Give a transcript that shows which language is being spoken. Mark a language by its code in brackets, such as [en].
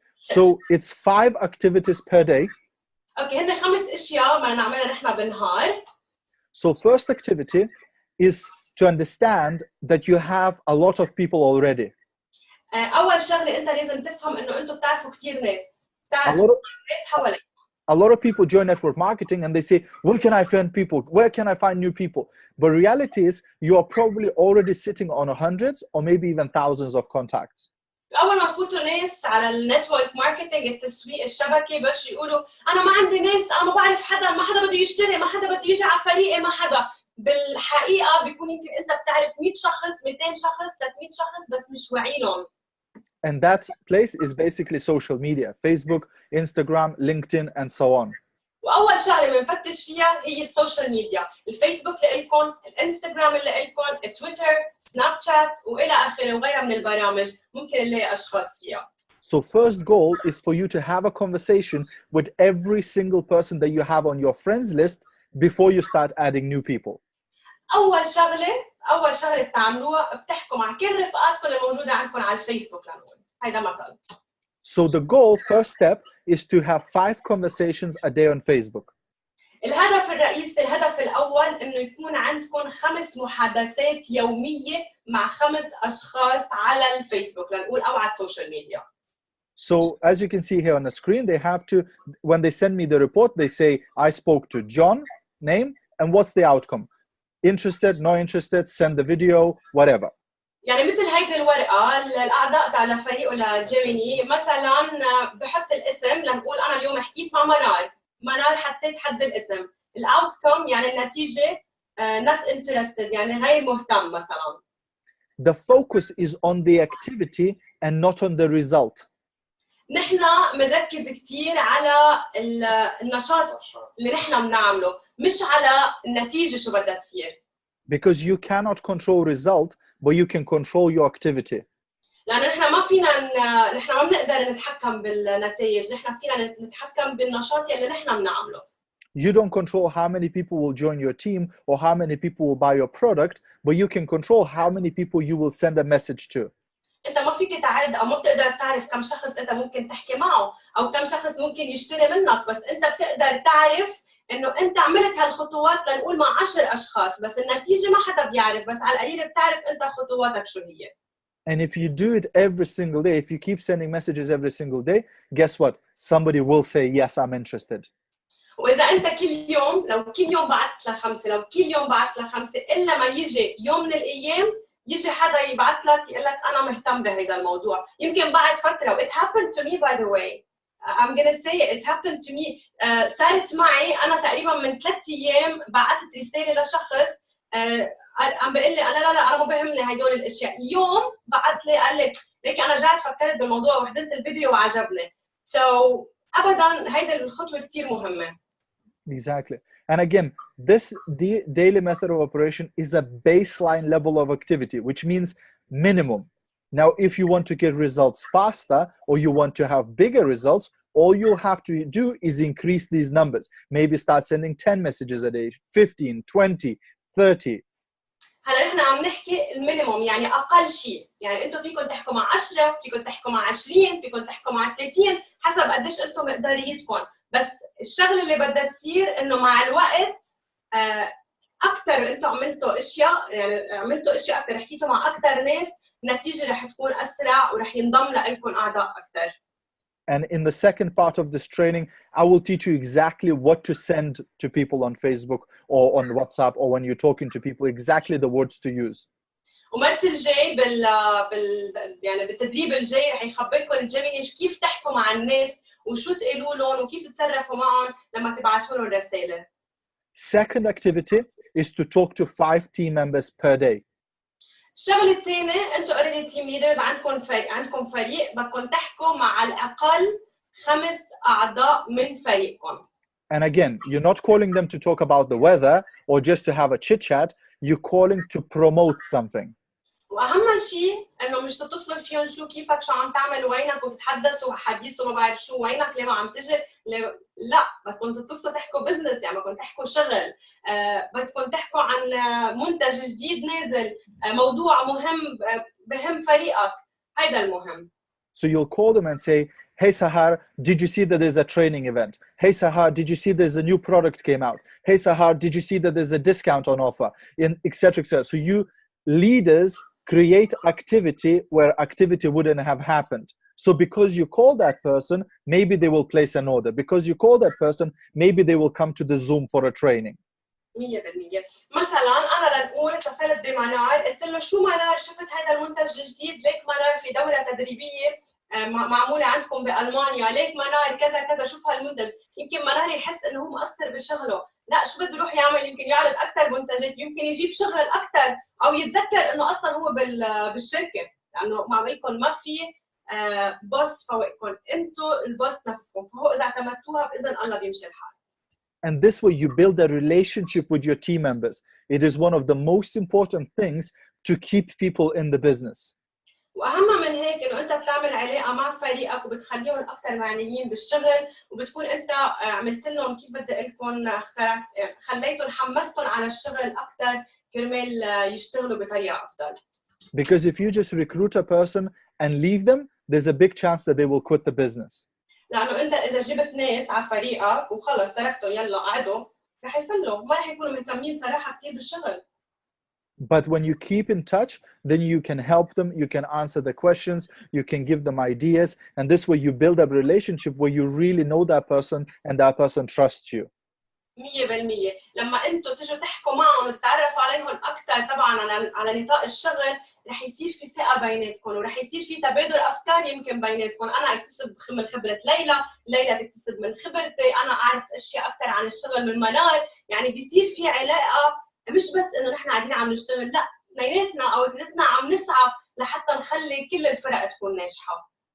[en] So it's 5 activities per day. [ar] اوكي هن 5 اشياء ما نعملها نحن بالنهار. [en] So first activity is to understand that you have a lot of people already. [ar] اول شغله انت لازم تفهم انه انتم بتعرفوا كثير ناس. A بتعرفوا ناس حواليك. [en] A lot of people join network marketing and they say, where can I find people? Where can I find new people? But reality is you are probably already sitting on hundreds or maybe even thousands of contacts. [ar] اول ما فوتوا ناس على النتورك ماركتينج التسويق الشبكه باش يقولوا انا ما عندي ناس، انا ما بعرف حدا، ما حدا بده يشتري، ما حدا بده يجي على فريقي، ما حدا. بالحقيقه بيكون يمكن انت بتعرف 100 شخص، 200 شخص، 300 شخص بس مش واعي لهم. [en] And that place is basically social media, Facebook, Instagram, LinkedIn, and so on. [ar] واول شغله بنفتش فيها هي السوشيال ميديا، الفيسبوك لإلكم، الانستغرام اللي لإلكم، التويتر، سناب شات والى اخره وغيرها من البرامج ممكن نلاقي اشخاص فيها. [en] So first goal is for you to have a conversation with every single person that you have on your friends list before you start adding new people. [ar] اول شغله بتعملوها بتحكوا مع كل رفقاتكم الموجوده عندكم على الفيسبوك لنقول هيدا مثل. [en] So the goal, first step, is to have 5 conversations a day on Facebook. [ar] الهدف الرئيسي، الهدف الأول إنه يكون عندكم 5 محادثات يومية مع 5 أشخاص على الفيسبوك لنقول أو على السوشيال ميديا. [en] So as you can see here on the screen, they have to, when they send me the report, they say, I spoke to John, name, and what's the outcome? Interested, not interested, send the video, whatever. [ar] يعني مثل هيدي الورقة الأعضاء تاع الفريق ولا جيميني مثلاً بحط الاسم لنقول أنا اليوم حكيت مع منار حطيت حد الاسم. الأوتكم يعني النتيجة [en] not interested [ar] يعني غير مهتم مثلاً. [en] The focus is on the activity and not on the result. [ar] نحن بنركز كثير على النشاط اللي نحن بنعمله مش على النتيجة شو بدها تصير. [en] Because you cannot control result, but you can control your activity. [ar] لأن نحن نحن ما بنقدر نتحكم بالنتائج، نحن فينا نتحكم بالنشاط اللي نحن بنعمله. [en] You don't control how many people will join your team or how many people will buy your product, but you can control how many people you will send a message to. [ar] أنت ما فيك تعد أو ما بتقدر تعرف كم شخص أنت ممكن تحكي معه أو كم شخص ممكن يشتري منك، بس أنت بتقدر تعرف إنه أنت عملت هالخطوات لنقول مع 10 أشخاص، بس النتيجة ما حدا بيعرف، بس على القليل بتعرف أنت خطواتك شو هي. [en] And if you do it every single day, if you keep sending messages every single day, guess what? Somebody will say, yes, I'm interested. [ar] وإذا أنت لو كل يوم بعت ل5 لو كل يوم بعت ل5 إلا ما يجي يوم من الأيام يجي حدا يبعت لك يقول لك أنا مهتم بهذا الموضوع. يمكن بعد فترة [en] it happened to me by the way. I'm gonna say it happened to me. [ar] صارت معي أنا تقريبا من 3 أيام بعتت رسالة لشخص عم بيقول لي لا أنا ما بهمني هدول الأشياء. يوم بعت لي قال لي ليك أنا رجعت فكرت بالموضوع وحضرت الفيديو وعجبني. So أبداً هيدا الخطوة كتير مهمة. [en] Exactly. And again, this daily method of operation is a baseline level of activity, which means minimum. Now, if you want to get results faster or you want to have bigger results, all you'll have to do is increase these numbers. Maybe start sending 10 messages a day, 15, 20, 30. [ar] هلا نحن عم نحكي المينيموم، يعني اقل شيء، يعني انتم فيكم تحكوا مع 10، فيكم تحكوا مع 20، فيكم تحكوا مع 30 حسب قديش انتم مقداريتكم، بس الشغله اللي بدها تصير انه مع الوقت اكثر انتم عملتوا اشياء، يعني عملتوا اشياء اكثر، حكيتوا مع اكثر ناس، النتيجه رح تكون اسرع ورح ينضم لكم اعضاء اكثر. [en] And in the second part of this training, I will teach you exactly what to send to people on Facebook or on WhatsApp or when you're talking to people, exactly the words to use. [ar] ومرة الجاي يعني بالتدريب الجاي رح يخبركم الجيميني كيف تحكوا مع الناس وشو تقولوا لهم وكيف تتصرفوا معهم لما تبعتوا لهم رسائل. [en] Second activity is to talk to 5 team members per day. [ar] الشغله الثانيه، انتم اوريدي تيم ليدرز، عندكم فريق، بدكم تحكوا مع على الاقل 5 اعضاء من فريقكم. [en] And again, you're not calling them to talk about the weather or just to have a chit chat. You're calling to promote something. [ar] واهم شيء انه مش تتصلوا فيهم شو كيفك، شو عم تعمل، وينك، وتتحدثوا حديث وما بعرف شو، وينك، ليه ما عم تجي، لا، بدكم تتصلوا تحكوا بزنس، يعني بدكم تحكوا شغل، بدكم تحكوا عن منتج جديد نازل، موضوع مهم بهم فريقك، هيدا المهم. [en] So you'll call them and say, hey Sahar, did you see that there's a training event? Hey Sahar, did you see there's a new product came out? Hey Sahar, did you see that there's a discount on offer? Etc. etc. So you leaders create activity where activity wouldn't have happened. So because you call that person, maybe they will place an order. Because you call that person, maybe they will come to the Zoom for a training. 100%. [ar] مثلا انا لنقول اتصلت بمنار، قلت له شو منار، شفت هذا المنتج الجديد، ليك منار في دوره تدريبيه معموله عندكم بالمانيا، ليك منار كذا كذا، شوف هالمنتج، يمكن منار يحس انه هو مقصر بشغله، لا شو بده يروح يعمل، يمكن يعرض اكثر منتجات، يمكن يجيب شغل اكثر، او يتذكر انه اصلا هو بالشركه، لانه معملكم ما في بوس فوقكم، انتم البوس نفسكم، فهو اذا اعتمدتوها باذن الله بيمشي الحال. [en] And this way you build a relationship with your team members. It is one of the most important things to keep people in the business. [ar] واهم من هيك انه انت بتعمل علاقه مع فريقك وبتخليهم اكثر معنيين بالشغل، وبتكون انت عملت لهم كيف بدي اقول لكم، خليتهم حمستهم على الشغل اكثر كرمال يشتغلوا بطريقه افضل. [en] Because if you just recruit a person and leave them, there's a big chance that they will quit the business. [ar] لانه انت اذا جبت ناس على فريقك وخلص تركتهم يلا قعدوا، رح يفلوا، ما رح يكونوا مهتمين صراحه كثير بالشغل. [en] But when you keep in touch, then you can help them, you can answer the questions, you can give them ideas, and this way you build up a relationship where you really know that person and that person trusts you. 100%. [ar] لما انتم تيجوا تحكوا معهم وتتعرفوا عليهم اكثر طبعا على نطاق الشغل، رح يصير في ثقه بيناتكم، ورح يصير في تبادل افكار يمكن بيناتكم، انا اكتسب من خبره ليلى تكتسب من خبرتي، انا اعرف اشياء اكثر عن الشغل من منار، يعني بيصير في علاقه، مش بس انه نحن قاعدين عم نشتغل، لا، اثنيناتنا او ثلاثتنا عم نسعى لحتى نخلي كل الفرق تكون ناجحه.